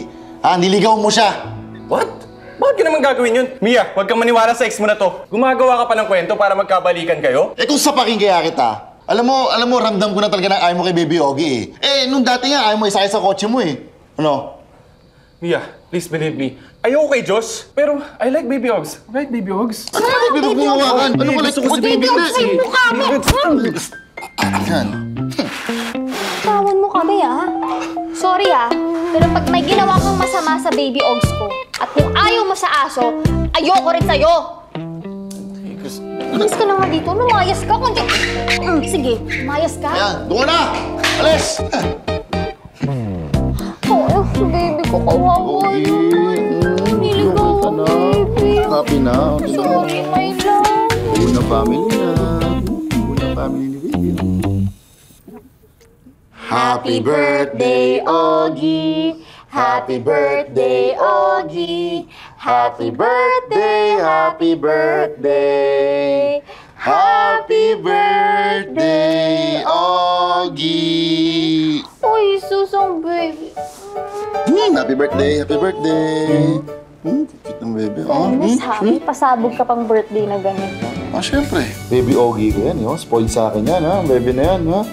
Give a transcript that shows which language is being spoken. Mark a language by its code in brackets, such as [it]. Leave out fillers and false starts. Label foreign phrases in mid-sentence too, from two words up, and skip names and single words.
[tl] Ha? Niligaw mo siya. [en] What? [tl] Bakit ka naman gagawin yun? Mia, huwag kang maniwala sa ex mo na to. Gumagawa ka pa ng kwento para magkabalikan kayo? Kung sapakin kaya kita. Alam mo, ramdam ko na talaga na ayaw mo kay Baby Ogie nung dati nga, ayaw mo isakay sa kotse mo eh. Ano? Mia, [en] please believe me. [tl] Ayoko kay Josh, pero [en] I like Baby Ogs. Right, Baby Ogs? [tl] Ano ba Baby Ogie hawakan? Ano ba Gusto ko si Baby Ogs eh. Yan. Tawan mo kami Sorry pero pag may ginawa kang masama sa Baby Ogs ko, at kung ayaw mo sa aso, ayoko rin sa'yo. Alis ka na nga dito. Lumayas ka. Sige, lumayas ka. Ayan, doon na! Alis! Oh, baby ko, kawawa naman. Niligaw ka ang na. baby. Happy na. [en] Sorry, my love. [tl] Una family na. Una family ni Baby. [en] Happy birthday, Ogie! Happy birthday, Ogie! Happy birthday, happy birthday. Happy birthday, Ogie. [tl] Uy, susong baby. [en] Happy birthday, happy birthday. [tl] Cute ng baby. Miss Happy, pasabog ka pang birthday na ganito. Syempre. Baby Ogie ko yan, yun. Spoiled sa akin yan, ha? Baby na yan, ha?